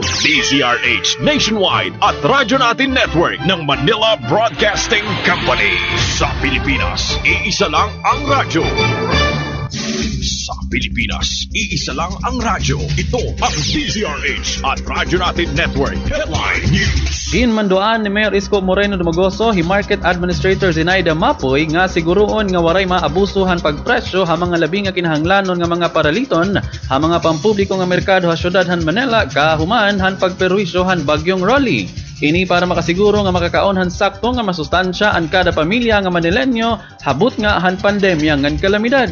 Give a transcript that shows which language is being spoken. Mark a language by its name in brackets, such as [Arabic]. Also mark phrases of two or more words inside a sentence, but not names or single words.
[Filipino] DZRH Nationwide at Radyo Natin Network ng Manila Broadcasting Company. Sa Pilipinas, iisa lang ang radyo. Sa Pilipinas, iisa lang ang radyo. Ito ang DZRH at Radyo Natin Network. [English] Headline News. [Waray] Ginmanduan ni Mayor Isko Moreno Dumagoso, Market Administrator Zenaida Mapoy nga siguroon nga waray maabusuhan pagpresyo ha mga labi nga kinahanglanon nga mga paraliton ha mga pampubliko nga merkado ha syudad han Manila kahuman han pagperwisyo han bagyong Rolly. Ini para makasiguro nga makakaonhan sakto nga masustansya ang kada pamilya nga Manilenyo habot nga han pandemya ngan kalamidad.